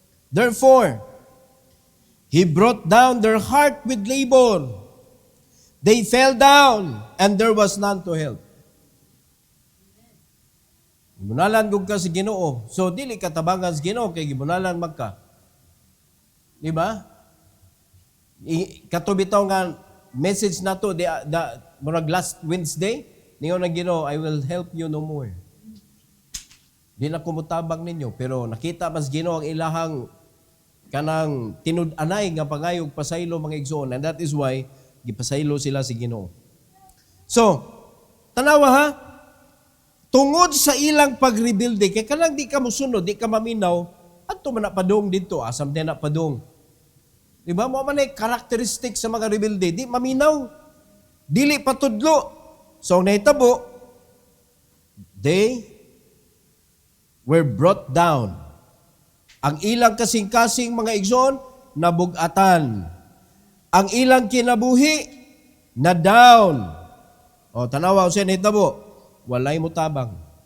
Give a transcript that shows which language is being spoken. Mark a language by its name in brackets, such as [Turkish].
[English] Therefore, He brought down their heart with labor. They fell down, and there was none to help. [Cebuano] Gibunalan gud ka sa Ginoo. So dili ka tabangan sa Ginoo kay gibunalan magka. Di ba? Katubitaw nga message nato murag last Wednesday, ningon ang Ginoo, [English] I will help you no more. [Cebuano] Di na kumutabang ninyo, pero nakita mas Ginoo ang ilahang kanang tinud-anay nga pangayog pasaylo mga igsoon, [English] and that is why [Cebuano] gipasaylo sila si Ginoo. So, tanawa ha, tungod sa ilang pagrebuilde, kay kanang di ka musunod, di ka maminaw, adto man na padong dito, asam din na padong. Di ba? Mo man ay karakteristik sa mga rebuilde, di maminaw, dili patudlo. So, nahitabo, [English] they were brought down. [Cebuano] Ang ilang kasing-kasing mga igsoon, nabugatan. Ang ilang kinabuhi, na down. O, tanawa ko siya nahitabo, walay mo tabang.